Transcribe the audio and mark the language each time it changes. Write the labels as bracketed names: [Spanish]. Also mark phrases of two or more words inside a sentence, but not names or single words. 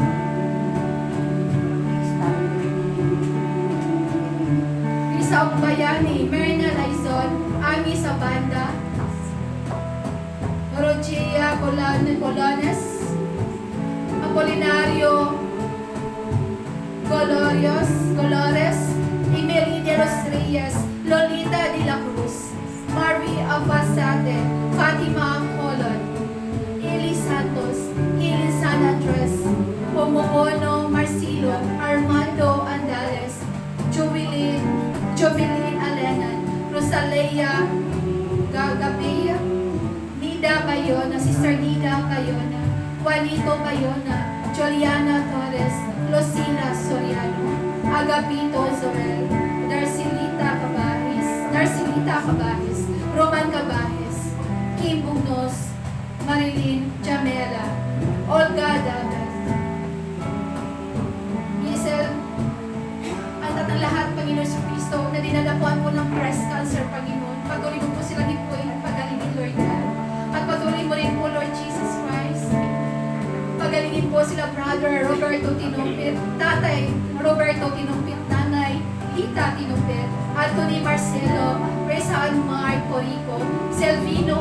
[Filipino] Lisa Bayani, Merna Laizon, Ami Sabanda, Rogia Colones, Apolinario Colores, Emily de los Reyes, Lolita de la Cruz, Marie Abasate, Fatima Colon, Eli Santos, Elisana Tres, Pomohono Marcelo, Armando Andales, Jovelyn Alenan, Rosalea Gagabea, Nida Bayona, Sister Nida Bayona, Juanito Bayona, Juliana Torres, Lucina Soriano, Agapito Zoel, Darcilita Cabahis, Roman Cabahis, Kim Bugnos, Marilyn Jamela, Olga Dagas, Giselle, at ang lahat, Panginoon sa Kristo, na dinadapuan po ng breast cancer, Panginoon. Patuloy mo po silang ipuin at pagalingin, [English] Lord God. [Filipino] At patuloy mo rin po, [English] Lord Jesus Christ. [Filipino] Pagalingin po sila, Brother Roberto Tinumpit, Tatay Roberto Tinumpit, Nanay Tita Tinumpit, Anthony Marcelo, Reza Anmar Corico, Selvino